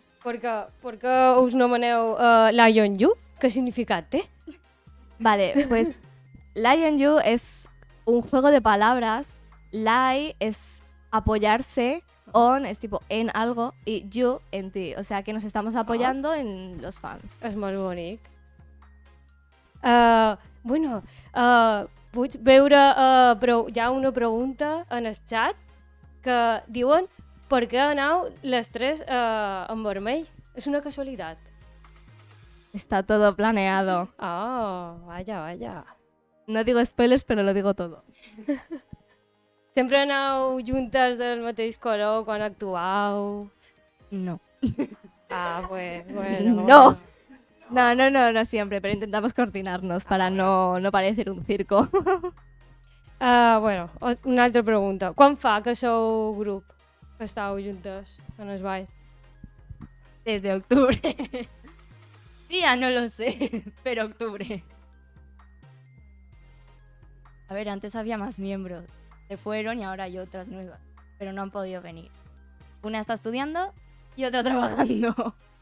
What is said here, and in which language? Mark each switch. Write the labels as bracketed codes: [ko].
[ca] Per què us nomeneu Lion You? Què significat té? [es] Vale, pues Lion You es un juego de palabras. Lie es apoyarse. On es tipo en algo. Y you en ti. O sea que nos estamos apoyando en los fans. [ca] És molt bonic. Bueno, puc veure... però hi ha una pregunta en el chat que diuen per què aneu les tres en vermell? És una casualitat. [es] Está todo planeado. Oh, vaya. No digo spoilers, pero lo digo todo. [ca] Sempre aneu juntes del mateix color quan actuau? [es] No. Ah, pues, bueno. No. No siempre, pero intentamos coordinarnos para no parecer un circo. [ca] Bueno, una altra pregunta. Quan fa que sou grup, que estàu juntes en el ball? [es] Desde octubre. Día no lo sé, pero octubre. A ver, antes había más miembros. Se fueron y ahora hay otras nuevas, pero no han podido venir. Una está estudiando y otra trabajando.